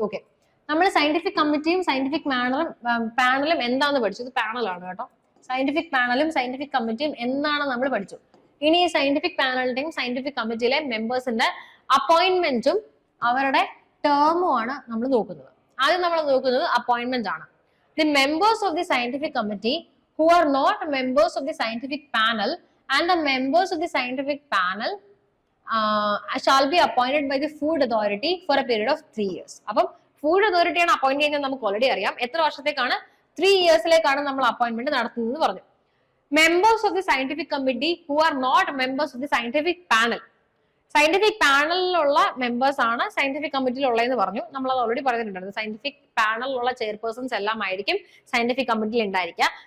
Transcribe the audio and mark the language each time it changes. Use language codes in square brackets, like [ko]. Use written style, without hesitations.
[ml] Okay, നമ്മൾ scientific കമ്മിറ്റിയും scientific പാനലും എന്താണെന്ന് പഠിച്ചു. ഇത് പാനലാണ് കേട്ടോ. സയന്റിഫിക് പാനലും സയന്റിഫിക് കമ്മിറ്റിയും എന്താണെന്ന് നമ്മൾ പഠിച്ചു. ഇനി ഈ സയന്റിഫിക് പാനലിന്റെയും സയന്റിഫിക് കമ്മിറ്റിയിലെ മെമ്പേഴ്സിന്റെ അപ്പോയിന്റ്മെന്റും അവരുടെ ടേമും ആണ് നമ്മൾ നോക്കുന്നത്. ആദ്യം നമ്മൾ നോക്കുന്നത് അപ്പോയിന്റ്മെന്റ് ആണ്. [en] The members of the scientific committee who are not members of the scientific panel and the members of the scientific panel shall be appointed by the food authority for a period of 3 years. [ml] അപ്പം food അതോറിറ്റിയാണ് appoint ചെയ്യുന്നത് നമുക്ക് already അറിയാം. എത്ര വർഷത്തേക്കാണ്? 3 ഇയേഴ്സിലേക്കാണ് നമ്മൾ appointment നടത്തുന്നത് പറഞ്ഞു. [en] members of the scientific committee who are not members of the scientific panel, [ml] scientific പാനലിലുള്ള members ആണ് സയന്റിഫിക് കമ്മിറ്റിയിലുള്ളതെന്ന് പറഞ്ഞു. നമ്മൾ അത് ഓൾറെഡി പറഞ്ഞിട്ടുണ്ടായിരുന്നു. സയന്റിഫിക് പാനലിലുള്ള ചെയർപേഴ്സൺസ് എല്ലാം ആയിരിക്കും സയന്റിഫിക് കമ്മിറ്റിയിൽ ഉണ്ടായിരിക്കുക.